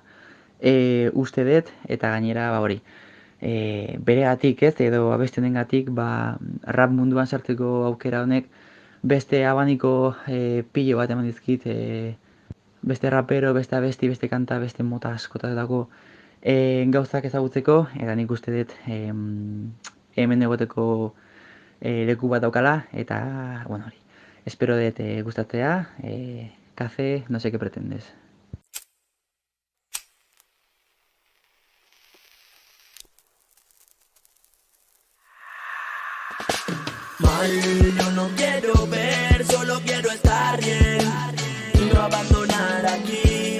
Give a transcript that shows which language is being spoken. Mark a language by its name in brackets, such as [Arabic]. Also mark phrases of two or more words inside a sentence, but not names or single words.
[Basque] uste dut, eta gainera hori beregatik, ez, edo abesti honengatik rap munduan sartzeko aukera honek beste abaniko pilo bat eman dizkit, beste rapero, beste abesti, beste kanta, beste mota askotatako gauzak ezagutzeko, eta nik uste dut hemen egoteko leku bat daukala, eta hori, espero dut gustatzea, kafe, [Spanish] no sé qué pretendes. Mal, yo no quiero ver, solo quiero estar bien y no abandonar aquí.